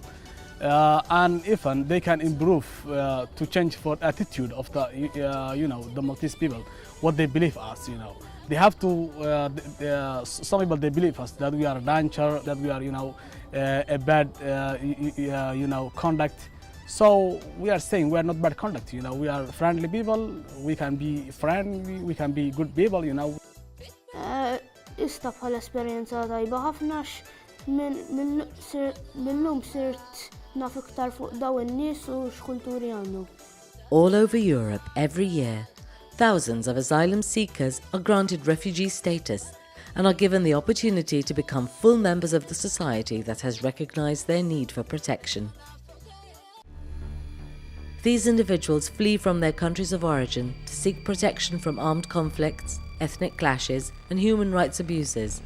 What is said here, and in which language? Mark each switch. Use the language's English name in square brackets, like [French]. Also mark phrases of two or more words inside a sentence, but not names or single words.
[English] And even they can improve to change for attitude of the, the Maltese people, what they believe us, They have to, some people, they believe us that we are a danger, that we are, a bad, conduct. So we are saying we are not bad conduct, we are friendly people, we can be friendly, we can be good people, [Maltese] Ista bħala esperjenza tajba ħafnax minnhom sirt naf iktar fuq daw in-nies u x'kulturi għandhom. [English] All over Europe, every year, thousands of asylum seekers are granted refugee status and are given the opportunity to become full members of the society that has recognized their need for protection. These individuals flee from their countries of origin to seek protection from armed conflicts, ethnic clashes and human rights abuses.